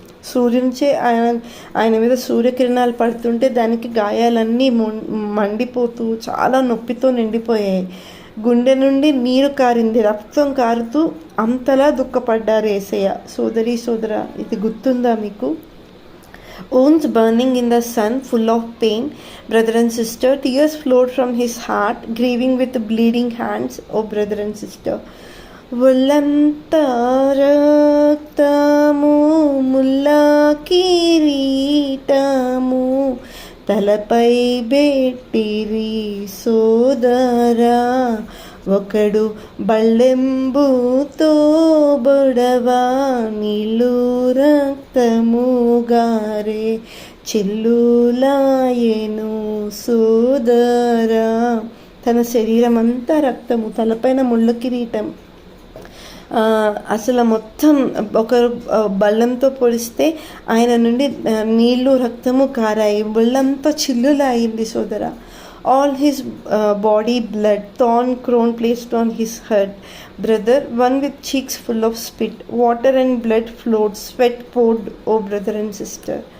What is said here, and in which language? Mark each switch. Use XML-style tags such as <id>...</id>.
<te>సూర్యునిచే ఆయన మీద సూర్యకిరణాలు పడుతుంటే దానికి గాయాలన్నీ మండిపోతూ చాలా నొప్పితో నిండిపోయాయి. గుండె నుండి నీరు కారింది, రక్తం కారుతూ అంతలా దుఃఖపడ్డారు యేసయ్య. సోదరి సోదరా, ఇది గుర్తుందా మీకు?</te> <en>Wounds burning in the sun, full of pain, brother and sister, tears flowed from his heart, grieving with bleeding hands, oh brother and sister.</en> <te>ఒళ్ళంతా రక్తము ముల్ల కిరీటము తలపై బెట్టిరి సోదరా, ఒకడు బళ్ళెంబుతో బొడవా నీళ్ళు రక్తము గారే చెల్లులాయెను సోదరా. తన శరీరం అంతా రక్తము, తలపైన ముళ్ళ కిరీటం. అసలు మొత్తం ఒకరు బళ్ళంతో పొడిస్తే ఆయన నుండి నీళ్ళు రక్తము కారాయి, బళ్ళంతా చిల్లులా అయింది సోదరా.</te> <en>All his body blood, thorn crown placed on his head, brother, one with cheeks full of spit, water and blood flowed, sweat poured, oh brother and sister.</en>